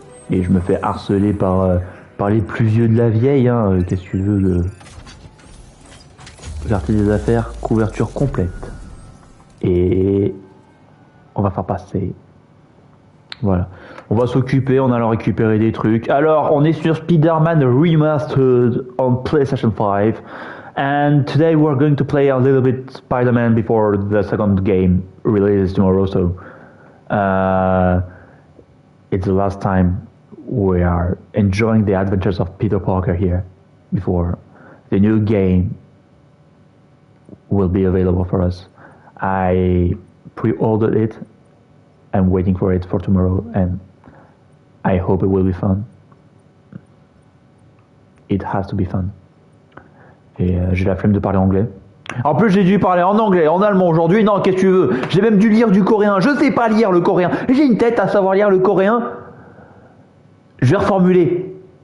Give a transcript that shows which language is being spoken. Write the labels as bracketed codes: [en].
[fr] Et je me fais harceler par les plus vieux de la vieille. Hein. Qu'est-ce que tu veux Clarté des affaires, couverture complète. Et on va faire passer. Voilà. On va s'occuper, on allant récupérer des trucs. Alors, on est sur Spider-Man Remastered on PlayStation 5. [en] And today we're going to play a little bit Spider-Man before the second game releases tomorrow. So, it's the last time we are enjoying the adventures of Peter Parker here before the new game will be available for us. I pre-ordered it. I'm waiting for it for tomorrow and I hope it will be fun. It has to be fun. [fr] Et j'ai la flemme de parler anglais. En plus, j'ai dû parler en anglais, en allemand aujourd'hui. Non, qu'est-ce que tu veux? J'ai même dû lire du coréen. Je sais pas lire le coréen. J'ai une tête à savoir lire le coréen. Je vais reformuler.